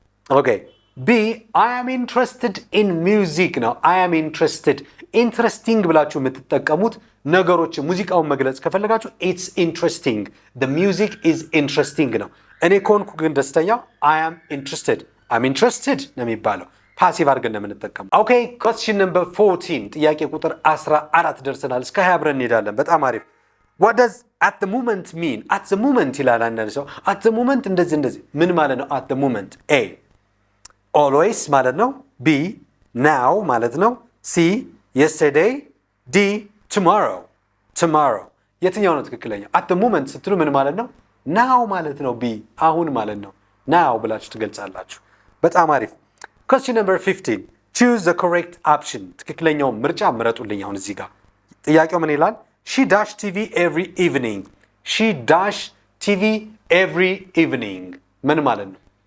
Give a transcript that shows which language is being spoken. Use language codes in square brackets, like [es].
[en] okay B I am interested in music [am] ነው። [en] I am interested interesting [am] ብላችሁ የምትጠቀሙት ነገሮች ሙዚቃውን መግለጽ ከፈለጋችሁ [en] it's interesting the music is interesting [am] ነው። እኔ ከሆንኩ ግን ደስተኛው [en] I am interested I'm interested [am] ነው የሚባለው። ፓሲቭ አድርገን ነው የምንጠቀመው። [en] okay question number 14 [am] ጥያቄ ቁጥር 14 ደርሰናል። እስከ 20 አብረን እንሄዳለን። በጣም አሪፍ [en] what does at the moment mean? at the moment [am] ይላል አንዳንድ ሰው at the moment እንደዚህ ምን ማለት ነው? [en] at the moment A always [am] ማለት ነው። [en] B now ማለት ነው። C yesterday. D tomorrow [am] የትኛው ነው ትክክለኛ? [en] at the moment [am] ስትሉ ምን ማለት ነው? [en] now [am] ማለት ነው። B አሁን ማለት ነው። now ብላችሁ ትገልጻላችሁ። በጣም አሪፍ [en] question number 15 choose the correct option. [am] ትክክለኛው ምርጫ ምረጡልኝ። አሁን እዚህ ጋር ጥያቄው ምን ይላል? [en] she dash TV every evening. she dash TV every evening [am] ምን ማለት ነው?